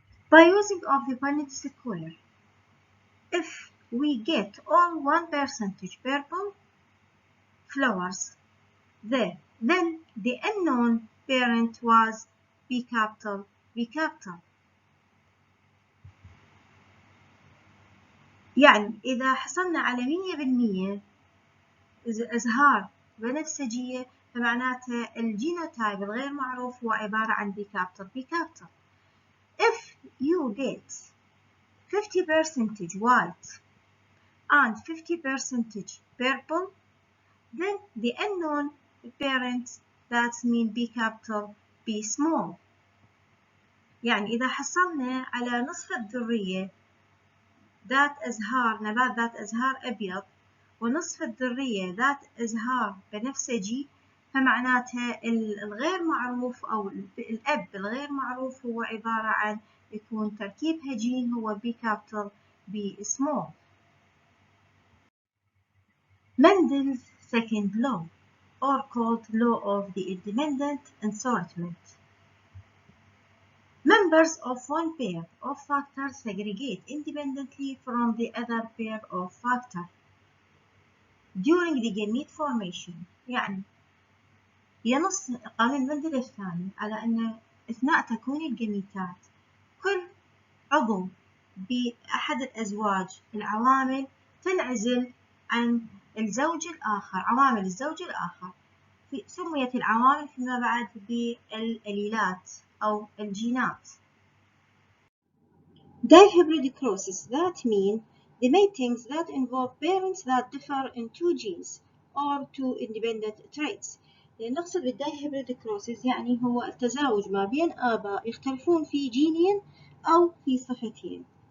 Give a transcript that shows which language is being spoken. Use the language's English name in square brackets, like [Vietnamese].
[English] By using of the Punnett square, if we get all 1% purple flowers there, then the unknown parent was B capital B capital. [Arabic] يعني إذا حصلنا على 100% إظهار بنفسجية فمعناته الجينوتايب الغير معروف هو عبارة عن B capital B capital. [English] If you get 50% white and 50% purple, then the unknown parents that mean B capital B small. [Arabic] يعني إذا حصلنا على نصف الذرية ذات أزهار نبات ذات أزهار أبيض ونصف الذرية ذات أزهار بنفسجي فمعناتها الغير معروف أو الأب الغير معروف هو عبارة عن يكون تركيب هجين هو B capital B small. [English] Mendel's second law, or called law of the independent assortment. Members of one pair of factors segregate independently from the other pair of factors during the gamete formation. [Arabic] يعني ينص قانون مندل الثاني على أن أثناء تكوين الجميتات كل عضو بأحد الأزواج العوامل تنعزل عن الزوج الآخر، عوامل الزوج الآخر، سميت العوامل فيما بعد بالأليلات أو الجينات. [English] Dihybrid crosses that mean the matings that involve parents that differ in two genes or two independent traits. [Arabic] نقصد بالدايهبريد كروسز يعني هو التزاوج ما بين آباء يختلفون في جينين أو في صفتين.